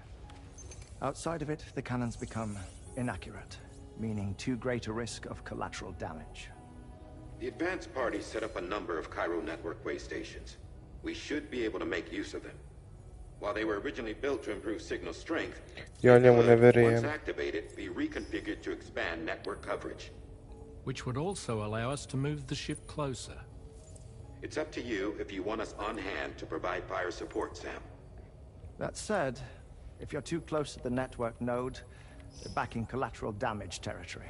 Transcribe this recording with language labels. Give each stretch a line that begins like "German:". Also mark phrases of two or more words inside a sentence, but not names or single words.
English: Outside of it, the cannons become inaccurate, meaning too great a risk of collateral damage. The advanced party set up a number of chiral network way stations. We should be able to make use of them. While they were originally built to improve signal strength,
Croatian: Ja njemu ne
English: once
Croatian: vjerujem.
English: activated, be reconfigured to expand network coverage. Which would also allow us to move the ship closer. It's up to you if you want us on hand to provide fire support, Sam. That said, if you're too close to the network node, you're back in collateral damage territory.